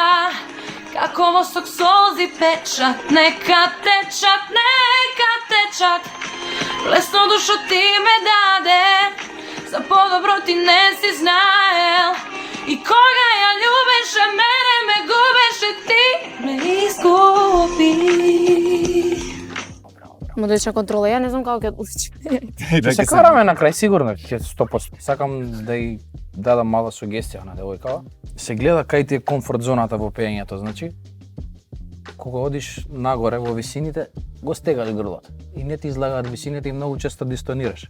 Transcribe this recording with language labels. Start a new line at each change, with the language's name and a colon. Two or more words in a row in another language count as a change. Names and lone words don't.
Macedonian: Kako vosok solzi pečat, neka tečat, neka tečat. Lesno dušo ti me dade, za podobro ti ne si znajel. I koga ja ljubiše, mene me gubiše ti, me izgubi. Музична контрола, ја не знам како ќе одлучи. Ќе се караме на крај сигурно, ќе 100%. Сакам да и дадам мала сугестија на девојкава. Се гледа кај ти е комфорт зоната во пеењето, значи кога одиш нагоре во висините, го стегаш грлото и не ти излагаат висините и многу често дистонираш.